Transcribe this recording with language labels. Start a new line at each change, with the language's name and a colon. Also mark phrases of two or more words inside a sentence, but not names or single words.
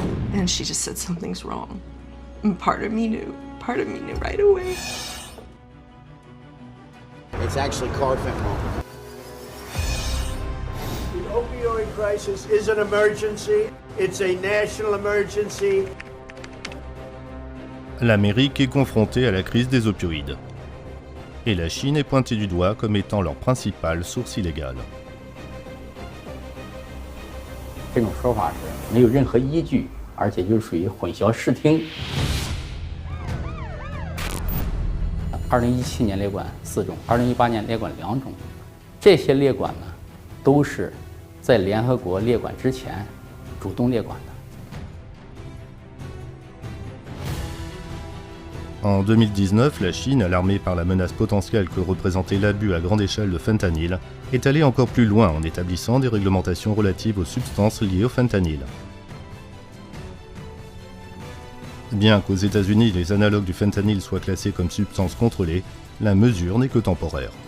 English: And she just said something's wrong. And part of me knew right away. It's actually carfentanil. The opioid crisis is an emergency. It's a national emergency.
French: L'Amérique est confrontée à la crise des opioïdes. Et la Chine est pointée du doigt comme étant leur principale source illégale.
Chinese: 这种说法是没有任何依据，而且就属于混淆视听。2017年列管4种，2018年列管2种，这些列管呢，都是在联合国列管之前主动列管的。
French: En 2019, la Chine, alarmée par la menace potentielle que représentait l'abus à grande échelle de fentanyl, est allée encore plus loin en établissant des réglementations relatives aux substances liées au fentanyl. Bien qu'aux États-Unis les analogues du fentanyl soient classés comme substances contrôlées, la mesure n'est que temporaire.